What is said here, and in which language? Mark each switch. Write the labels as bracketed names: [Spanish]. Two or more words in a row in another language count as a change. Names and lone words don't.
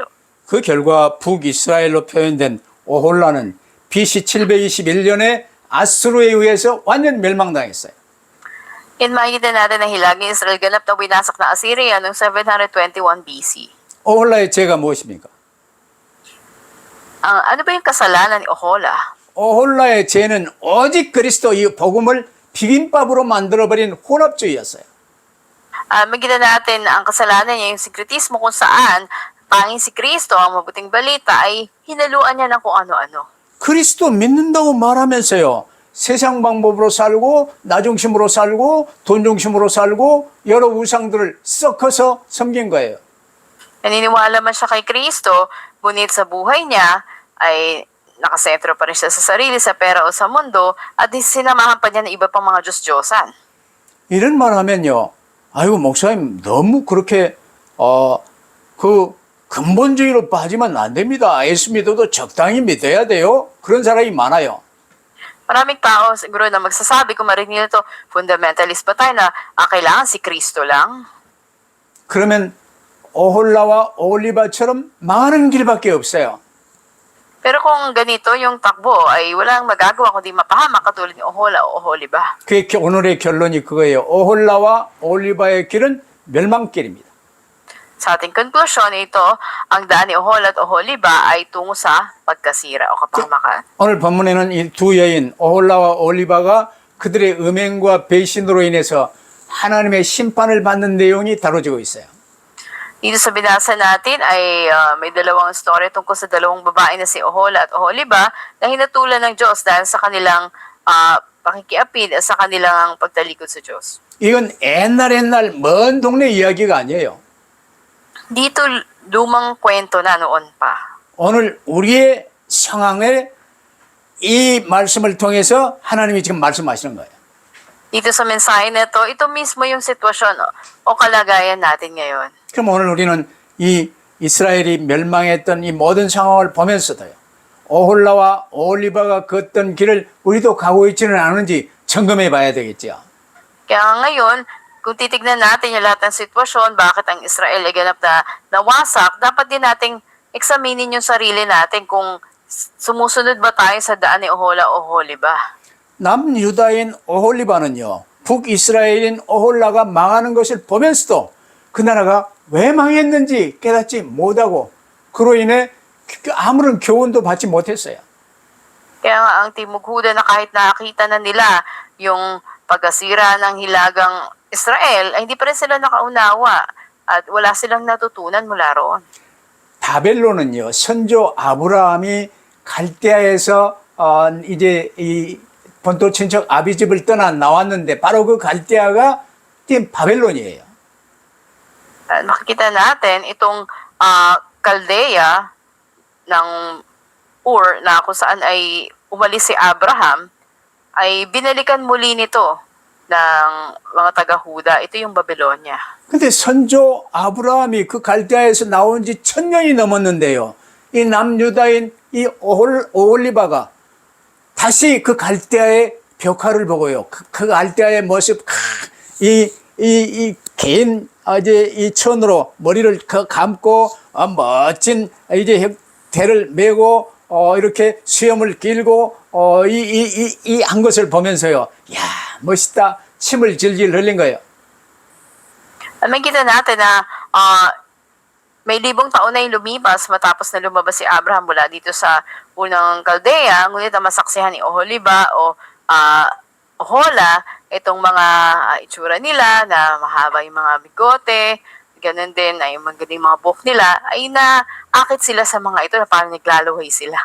[Korean] 그 결과 북이스라엘로 표현된 오홀라는 BC 721년에 아수르에 의해서 완전 멸망당했어요. [Filipino] Yan makikita natin na hilagang Israel ganap na winasak na Assyria noong 721 BC. [Korean] 오홀라의 죄가 무엇입니까? [Filipino] Ano ba yung kasalanan ni Ohola? [Korean] 오홀라의 죄는 오직 그리스도 이 복음을 비빔밥으로 만들어버린 혼합주의였어요. [Filipino] Makikita natin na ang kasalanan niya yung sikretismo kung saan tanging si Kristo, ang mabuting balita, ay hinaluan niya ng kung ano-ano. [Korean] 그리스도 믿는다고 말하면서요, 세상 방법으로 살고 나 중심으로 살고 돈 중심으로 살고 여러 우상들을 섞어서 섬긴 거예요. [Filipino] Naniniwala man siya kay Kristo, ngunit sa buhay niya ay nakasentro pa rin siya sa sarili, sa pera o sa mundo, at sinamahan pa niya ng iba pang mga Diyos-Diyosan. [Korean] 이런 말 하면요, 아이고 목사님 너무 그렇게 근본주의로 빠지면 안 됩니다. 예수 믿어도 적당히 믿어야 돼요. 그런 사람이 많아요. [Filipino] Maraming tao siguro na magsasabi, kung marinig nito, fundamentalist ba tayo na kailangan si Kristo lang? [Korean] 그러면 오홀라와 오홀리바처럼 망하는 길밖에 없어요. [Filipino] Pero kung ganito yung takbo ay walang magagawa kundi mapahamak katulad ni Ohola o Oholiba. [Korean] 그게 오늘의 결론이 그거예요. 오홀라와 올리바의 길은 멸망길입니다. [Filipino] Sa ating konklusyon, ito, ang daan ni Ohola at Oholiba ay tungo sa pagkasira o kapahamakan. [Korean] 오늘 본문에는 이 두 여인 오홀라와 올리바가 그들의 음행과 배신으로 인해서 하나님의 심판을 받는 내용이 다뤄지고 있어요. [Filipino] Dito sa binasa natin ay may dalawang story tungkol sa dalawang babae na si Ohola at Oholiba na hinatulan ng Diyos dahil sa kanilang pakikiapid at sa kanilang pagtalikod sa Diyos. [Korean] 이건 옛날 먼 동네 이야기가 아니에요. [Filipino] Dito lumang kwento na noon pa. [Korean] 오늘 우리의 상황에 이 말씀을 통해서 하나님이 지금 말씀하시는 거예요. [Filipino] Dito sa mensahe na ito mismo yung sitwasyon o kalagayan natin ngayon. [Korean] 그럼 오늘 우리는 이 이스라엘이 멸망했던 이 모든 상황을 보면서도요. 오홀라와 올리바가 걷던 길을 우리도 가고 있지는 않은지 점검해 봐야 되겠죠. [Filipino] Kaya ngayon, kung titignan natin yung lahat ng sitwasyon, bakit ang Israel ay ganap na nawasak, dapat din nating examinin yung sarili natin kung sumusunod ba tayo sa daan ni Ohola o Oholiba. [Korean] 남유다인 오홀리바는요. 북이스라엘인 오홀라가 망하는 것을 보면서도 그 나라가 왜 망했는지 깨닫지 못하고 그로 인해 아무런 교훈도 받지 못했어요. [Filipino] Kaya nga ang Timog Huda na kahit nakakita na nila yung pagkasira ng hilagang Israel, ay hindi pa rin sila nakaunawa at wala silang natutunan mula roon. [Korean] 바벨론은요. 선조 아브라함이 갈대아에서 이제 이 본토 친척 아비집을 떠나 나왔는데 바로 그 갈대아가 바벨론이에요. [Filipino] Makikita natin itong Kaldea ng Ur na kung saan ay umalis si Abraham ay binalikan muli nito ng mga taga-Huda. Ito yung Babylonia. [Korean] 근데 선조 아브라함이 그 갈대아에서 나온 지 1000년이 넘었는데요. 이 남유다인 이 오홀리바가 다시 그 갈대아의 벽화를 보고요. 그 갈대아의 모습, 긴 이 천으로 머리를 감고 멋진 이제 대를 메고 이렇게 수염을 길고 이 한 것을 보면서요. 야, 멋있다. 침을 질질 흘린 거예요. [Filipino] Makikita natin na may libong taon na yung lumipas matapos na lumabas si Abraham mula dito sa unang Kaldea, ngunit ang masaksihan ni Oholiba o Ohola, itong mga itsura nila na mahaba yung mga bigote, ganun din ay magaling mga buhok nila, ay naakit sila sa mga ito na parang naglaluhay sila.